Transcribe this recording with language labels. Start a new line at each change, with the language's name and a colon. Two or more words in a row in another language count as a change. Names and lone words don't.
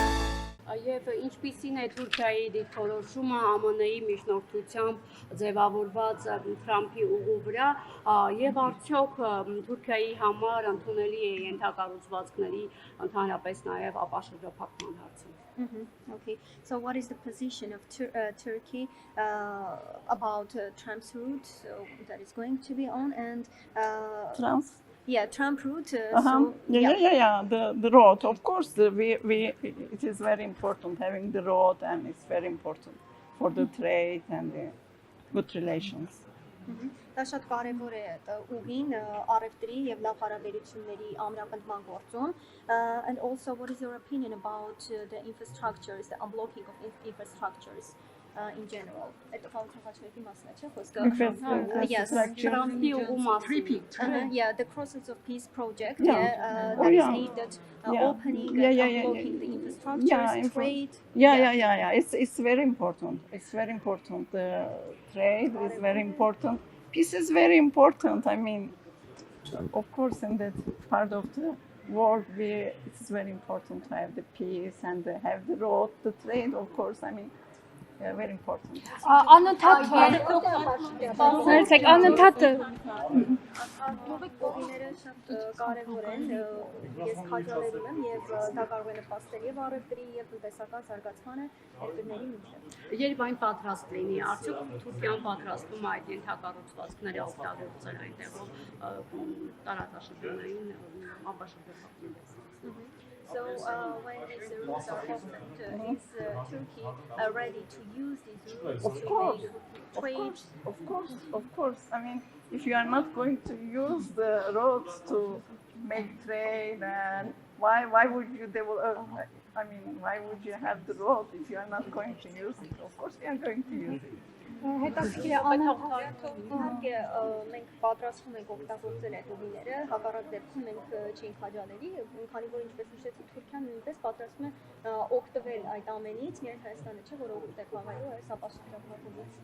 Armenian: Եվ ինչպիսին է Թուրքիայի դիրքորոշումը ԱՄՆ-ի միջնորդությամբ ձևավորված Թրամփի ուղու վրա եւ արդյոք Թուրքիայի համար ընդունելի է ենթակառուցվածքների ընդհանրապես նաեւ ապաշրջափակման հարցում։
English: Okay, so what is the position of Turkey about Trump's route that is going to be on and Trump route. The road, of course. It is very important having the road, and it's very important for the trade and the good relations.
Armenian: Դա շատ կարևոր է ուղին առևտրի եւ լավ հարաբերությունների ամրապնդման գործում.
English: And also, what is your opinion about the infrastructures, the unblocking of infrastructures in general?
Armenian: Այդ խաղացողի մասն է, չէ՞ խոսքը?
English: Yes,
Armenian: Թրամփի ուղու մասին.
English: Yeah, the Crosses of Peace project. That is aimed at opening and unblocking the infrastructures, trade. It's very important. It's very important. The trade is very important. Peace is very important. I mean, of course, in that part of the world, it's very important to have the peace and have the road, the trade, of course. I mean, very important.
Armenian: Գողիները շատ կարևոր են, ես քաջալերում եմ եւ դա կարող է նպաստել եւ առևտրի եւ տնտեսական զարգացմանը երկրների միջեւ։ Երբ այն պատրաստ լինի, արդյոք Թուրքիան պատրաստվում է այդ ենթակառուցվածքները օգտագործել այնտեղով տարածաշրջանային ապաշրջափակման։
English: So when these routes are opened, is Turkey ready to use these routes to make trade? Of course. I mean, if you are not going to use the roads to make trade, and why would you develop? I mean, why would you have the road if you are not going to use it? Of course, we are going to use it.
Armenian: Հետաքրքիր է իհարկե մենք պատրաստվում ենք օգտագործել այդ ուղիները, հակառակ դեպքում մենք չենք քաջալերի, քանի որ ինչպես նշեցի, Թուրքիան նույնպես պատրաստվում է օգտվել այդ ամենից, միայն Հայաստանը չէ, որ օգուտ է քաղելու այս ապաշրջափակումից։